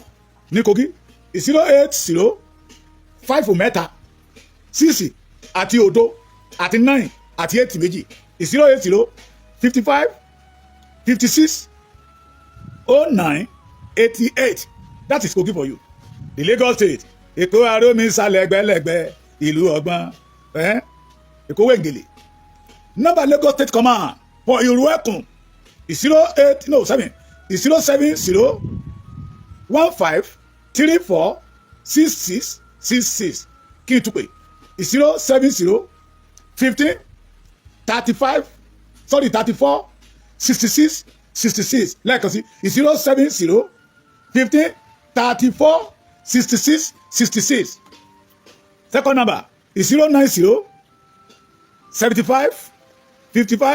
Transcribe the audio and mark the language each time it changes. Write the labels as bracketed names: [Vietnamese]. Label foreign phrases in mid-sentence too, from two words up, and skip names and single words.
[Yoruba] ní Kogi 080 5 mẹ́ta 6 àti òdo àti 9 àti 8 méjì 080 55 56 09 88 [English] that is Kogi for you the Lagos State [Yoruba] Èkó arómisálẹ̀ ẹgbẹ́lẹ́gbẹ́ ìlú ọgbọ́n Èkó wẹ̀ngẹ̀lẹ̀ [English] number Lagos State Command for [Yoruba] ìrù ẹkùn 070 15 34 66 66 kí n tún pè 070 15 35 sorry 34 66 66 lẹ́ẹ̀kan sí 070 15 34 66 66 [English] second number is [Yoruba] 090 75 55